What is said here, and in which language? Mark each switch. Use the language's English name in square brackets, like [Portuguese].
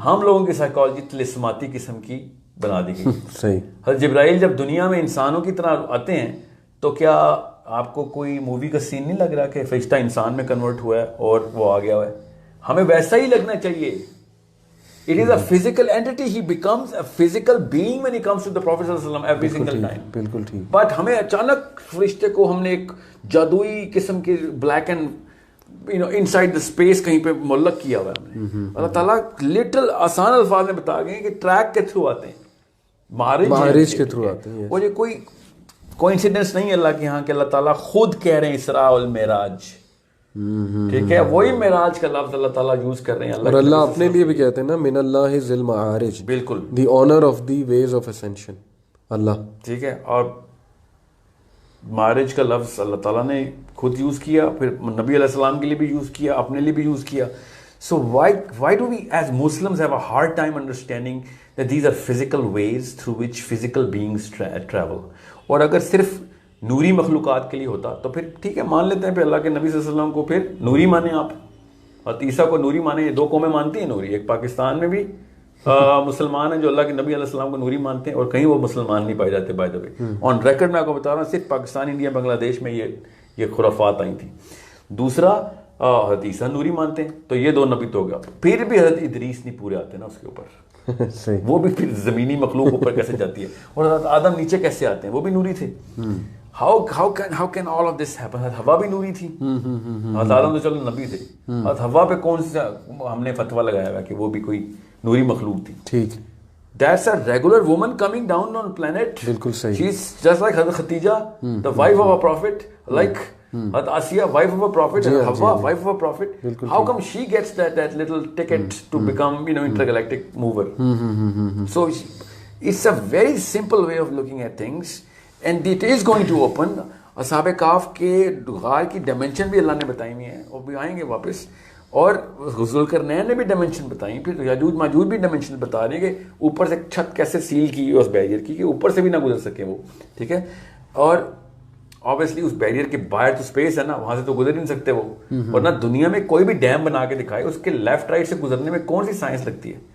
[Urdu] ہم لوگوں کی سائیکالوجی طلسماتی قسم کی بنا دی گئی. صحیح. حضرت جبرائیل جب دنیا میں انسانوں کی طرح آتے ہیں تو کیا آپ کو کوئی مووی کا سین نہیں لگ رہا کہ فرشتہ انسان میں کنورٹ ہوا ہے اور وہ آ گیا ہوا ہے؟ ہمیں ویسا ہی لگنا چاہیے. [English] It is a physical entity. He becomes a physical being when he comes to the Prophet sallallahu alaihi wasallam every single time. [Urdu] بالکل ٹھیک. But ہمیں اچانک فرشتے کو ہم نے ایک جادوئی قسم کے black and [English] inside the space [Urdu] کہیں پہ معلق کیا ہوا ہے ہم نے. اللہ تعالیٰ لٹل آسان الفاظ میں بتا گئے کہ ٹریک کے تھرو آتے ہیں, معارج کے تھرو آتے ہیں. اور یہ کوئی کوئنسیڈنس نہیں ہے اللہ کے ہاں کہ اللہ تعالیٰ خود کہہ رہے ہیں اسراء والمعراج. ٹھیک ہے, وہی معراج کا لفظ اللہ تعالیٰ یوز کر رہے ہیں. اور اللہ اپنے لیے بھی کہتے ہیں نا, [Arabic] من اللہ ذی المعارج, [Urdu] بالکل, [English] The honour of the ways of ascension, اللہ. [Urdu] ٹھیک ہے, اور معارج کا لفظ اللہ تعالیٰ نے خود یوز کیا, پھر نبی علیہ السلام کے لیے بھی یوز کیا, اپنے لیے بھی یوز کیا. [English] So why do we as Muslims have a hard time understanding that these are physical ways through which physical beings travel? [Urdu] اور اگر صرف نوری مخلوقات کے لیے ہوتا تو پھر ٹھیک ہے, مان لیتے ہیں پھر اللہ کے نبی صلی اللہ علیہ وسلم کو پھر نوری مانیں آپ, اور عیسیٰ کو نوری مانیں. یہ دو قومیں مانتی ہیں نوری, ایک پاکستان میں بھی مسلمان ہیں جو اللہ کے نبی علیہ السلام کو نوری مانتے ہیں, اور کہیں وہ مسلمان نہیں پائے جاتے. [English] by the way on record [Urdu] میں آپ کو بتا رہا ہوں, صرف پاکستان, انڈیا, بنگلہ دیش میں یہ خرافات آئی تھیں. دوسرا حضرت عیسیٰ نوری مانتے ہیں, تو یہ دو نبی تو ہو گیا. پھر بھی حضرت ادریس نہیں پورے آتے نا اس کے اوپر, وہ بھی پھر زمینی مخلوق اوپر کیسے جاتی ہے, اور حضرت آدم نیچے کیسے آتے ہیں, وہ بھی نوری تھے. [English] how can all of this happen? [Urdu] ہوا بھی نوری تھی, آدم تو چلو نبی تھے, اور ہوا پہ کون سا ہم نے فتویٰ لگایا ہوا کہ وہ بھی کوئی نوری مخلوق تھی. ٹھیک, [English] That's a regular woman coming down on planet. [Urdu] بالکل صحیح. [English] She's just like Hazrat Khatija, the wife of a prophet, like Hazrat Asiya, wife of a prophet, and Hawa, wife of a prophet. How come she gets that little ticket to become, intergalactic mover? So it's a very simple way of looking at things, and it is going to open. [Urdu] اصحاب کاف کے غار کی dimension بھی اللہ نے بتائی ہوئی ہیں, اور بھی آئیں گے واپس. اور ذوالقرنین نے بھی ڈائمینشن بتائی, پھر یاجوج ماجوج بھی ڈائمینشن بتا رہے ہیں کہ اوپر سے چھت کیسے سیل کی اس بیریئر کی کہ اوپر سے بھی نہ گزر سکے وہ, ٹھیک ہے. اور obviously اس بیریئر کے باہر تو اسپیس ہے نا, وہاں سے تو گزر نہیں سکتے وہ, ورنہ دنیا میں کوئی بھی ڈیم بنا کے دکھائے اس کے لیفٹ رائٹ سے گزرنے میں کون سی سائنس لگتی ہے.